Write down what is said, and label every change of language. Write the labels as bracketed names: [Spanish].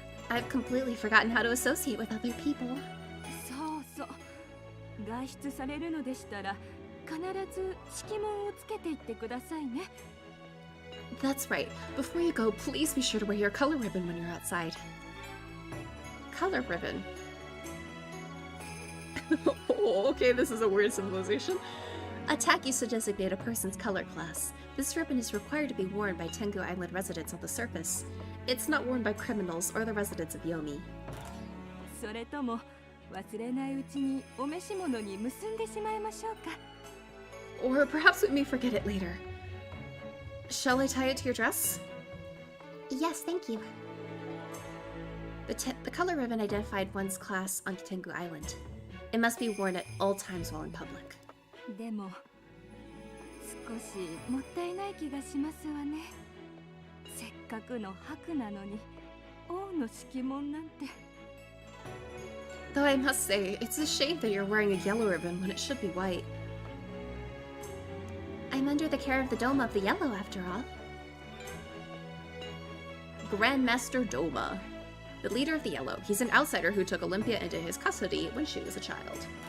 [English] I've completely forgotten how to associate with other people. [Japanese] そうそう。外出されるのでしたら必ず敷物をつけていってくださいね。 [English] That's right. Before you go, please be sure to wear your color ribbon when you're outside. Color ribbon. Oh, okay, this is a weird symbolization. A tack used to designate a person's color class. This ribbon is required to be worn by Tengu Island residents on the surface. It's not worn by criminals or the residents of Yomi. [Japanese] それとも忘れないうちにお召し物に結んでしまいましょうか。 [English] Or perhaps we may forget it later. Shall I tie it to your dress? Yes, thank you. The color ribbon identified one's class on Tengu Island. It must be worn at all times while in public. [Japanese] でも少しもったいない気がしますわね。せっかくの白なのに王の敷物なんて。 [English] Though I must say, it's a shame that you're wearing a yellow ribbon when it should be white. I'm under the care of the Dome of the Yellow, after all. Grandmaster Doma. The leader of the Yellow. He's an outsider who took Olympia into his custody when she was a child.